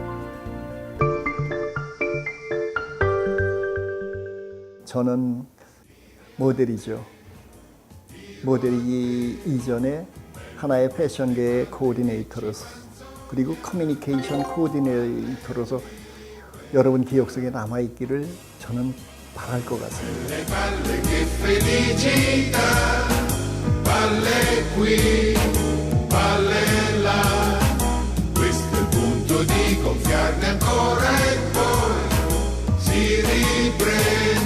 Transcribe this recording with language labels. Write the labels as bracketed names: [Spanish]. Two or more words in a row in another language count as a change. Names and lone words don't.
[Korean] 저는 모델이죠. 모델이기 이전에 하나의 패션계의 코디네이터로서 그리고 커뮤니케이션 코디네이터로서 여러분 기억 속에 남아있기를 저는 바랄 것 같습니다. [Italian] Questo è il punto di gonfiarne ancora e poi si riprende.